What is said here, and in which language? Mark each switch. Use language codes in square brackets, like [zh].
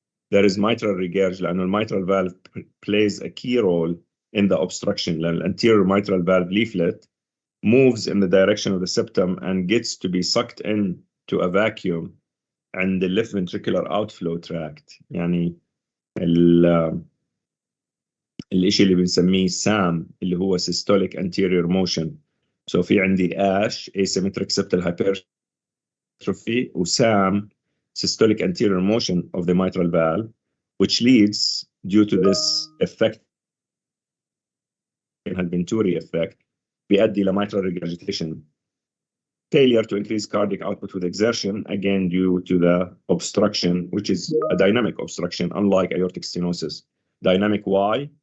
[en] There is mitral regurg [ar] لأنه [en] mitral valve plays a key role in the obstruction. The anterior mitral valve leaflet moves in the direction of the septum and gets to be sucked in to a vacuum and the left ventricular outflow tract. [ar] يعني الاشي اللي بنسميه SAM اللي هو [en] systolic anterior motion. So [ar] في عندي [en] ASH asymmetric septal hypertrophy و SAM systolic anterior motion of the mitral valve, which leads due to this effect, Venturi effect, [ar] بيؤدي ل [en] mitral regurgitation, failure to increase cardiac output with exertion, again due to the obstruction, which is a dynamic obstruction, unlike aortic stenosis. Dynamic, why?